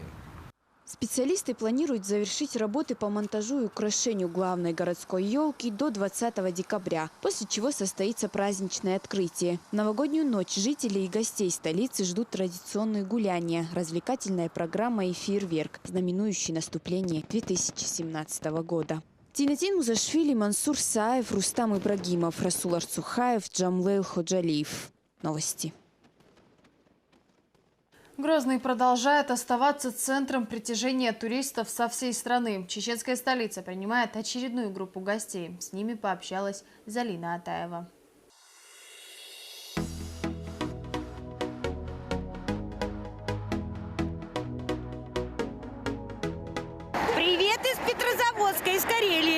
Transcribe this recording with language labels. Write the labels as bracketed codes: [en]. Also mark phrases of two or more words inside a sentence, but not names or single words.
[ru] Специалисты планируют завершить работы по монтажу и украшению главной городской елки до 20 декабря, после чего состоится праздничное открытие. В новогоднюю ночь жителей и гостей столицы ждут традиционные гуляния, развлекательная программа и фейерверк, знаменующий наступление 2017 года. Тинатин Музашвили, Мансур Сааев, Рустам Ибрагимов, Расул Арцухаев, Джамлейл Ходжалиев. Новости. Грозный продолжает оставаться центром притяжения туристов со всей страны. Чеченская столица принимает очередную группу гостей. С ними пообщалась Залина Атаева. Привет из Петрозаводска, из Карелии.